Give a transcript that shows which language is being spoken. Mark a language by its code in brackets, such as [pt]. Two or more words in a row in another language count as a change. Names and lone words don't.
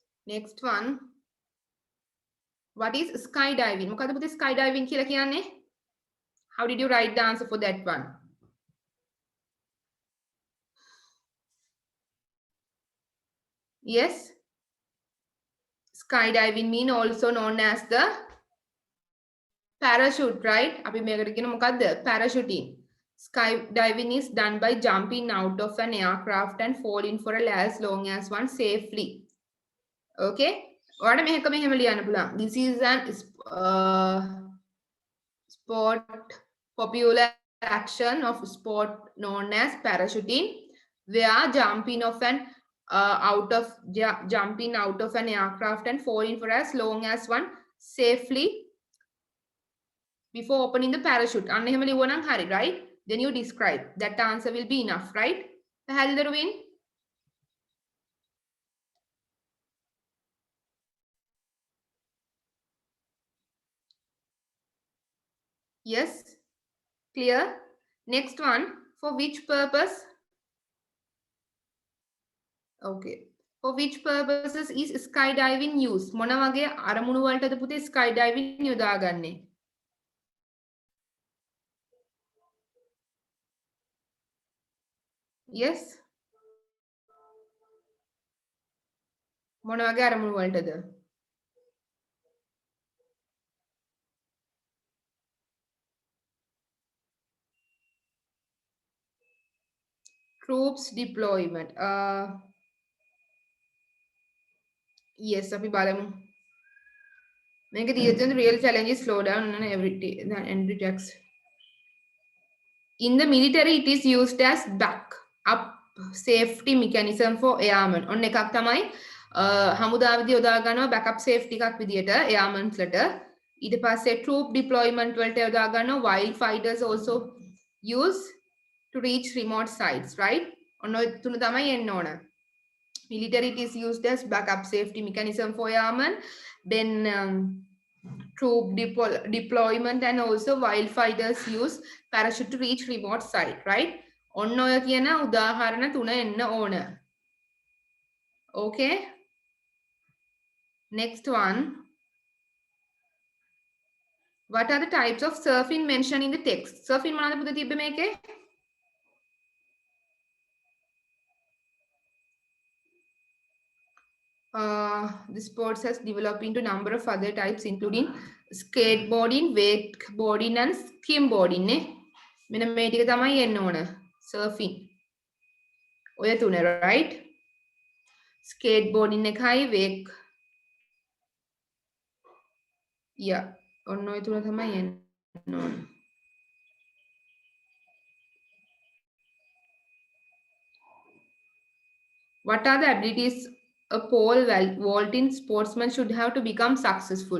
[en] next one, what is skydiving? [si] මොකද්ද පුතේ skydiving කියලා කියන්නේ? [en] How did you write the answer for that one? Yes, skydiving mean also known as the parachute, right? [si] අපි මේකට කියන මොකද්ද? [en] Parachuting. Skydiving is done by jumping out of an aircraft and falling for as long as one safely. [si] Okay? ඔයාලට මේක මෙහෙම ලියන්න පුළුවන්. [en] This is an sport popular action of sport known as parachuting, where jumping out of an aircraft and falling for as long as one safely before opening the parachute. [si] අන්න එහෙම ලියුවනම් හරි, [en] right? Then you describe. That answer will be enough, right? [si] පැහැදිලිද රුවින්? [en] Yes, clear. Next one, for which purpose? Okay, for which purposes is skydiving used? [si] මොන වගේ අරමුණු වලටද පුතේ skydiving යොදාගන්නේ? Yes, මොන වගේ අරමුණු වලටද? [en] Troops deployment. Yes, [si] අපි බලමු. මේක දීලා තියෙන [en] real challenge is slow down and every text. In the military, it is used as backup safety mechanism for airmen. [si] ඔන්න එකක් තමයි හමුදාවේදී යොදා ගන්නවා [en] backup safety [si] එකක් විදියට airmen's ලට. ඊට පස්සේ [en] troop deployment [si] වලට යොදා ගන්නවා, [en] wild fighters also use to reach remote sites, right? [si] ඔන්න ඔය තුන තමයි එන්න ඕන. [en] Military, it is used as backup safety mechanism for airmen. Then troop deployment and also wild fighters use parachute to reach remote site, right? [si] ඔන්න ඔය කියන උදාහරණ තුන එන්න ඕන. [en] Okay? Next one. What are the types of surfing mentioned in the text? [si] Surfing මොනවද පුතේ තිබ්බේ මේකේ? [en] The sports has developed into a number of other types, including skateboarding, wakeboarding, and skimboarding. [si] මෙන්න මේ ටික තමයි එන්න ඕන. Surfing. ඔය තුන, [en] right? Skateboarding එකයි wake. Yeah. [si] ඔන්න ඔය තුන තමයි එන්න ඕන. [en] What are the abilities a pole vaulting sportsman should have to become successful?